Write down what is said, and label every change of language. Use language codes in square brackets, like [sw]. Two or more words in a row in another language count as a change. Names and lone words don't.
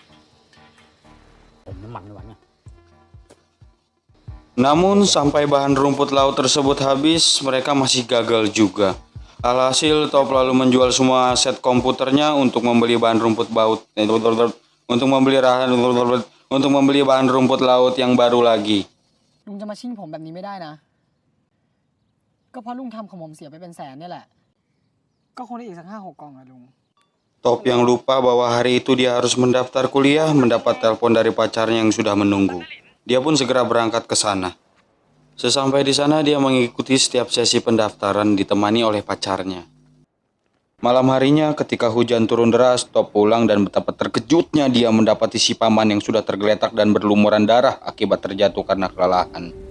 [id] Namun sampai bahan rumput laut tersebut habis, mereka masih gagal juga. Alhasil Top lalu menjual semua aset komputernya untuk membeli bahan rumput laut untuk membeli bahan rumput laut yang baru lagi. [th] ลุงจะมาชิ่งผมแบบนี้ไม่ได้นะ ก็เพราะลุงทำของผมเสียไปเป็นแสนเนี่ยแหละ ก็คงได้อีกสัก5-6 กล่องอะลุง [id] Top yang lupa bahwa hari itu dia harus mendaftar kuliah mendapat telepon dari pacarnya yang sudah menunggu. Dia pun segera berangkat ke sana. Sesampai di sana dia mengikuti setiap sesi pendaftaran ditemani oleh pacarnya. Malam harinya ketika hujan turun deras, Top pulang dan betapa terkejutnya dia mendapati si paman yang sudah tergeletak dan berlumuran darah akibat terjatuh karena kelelahan.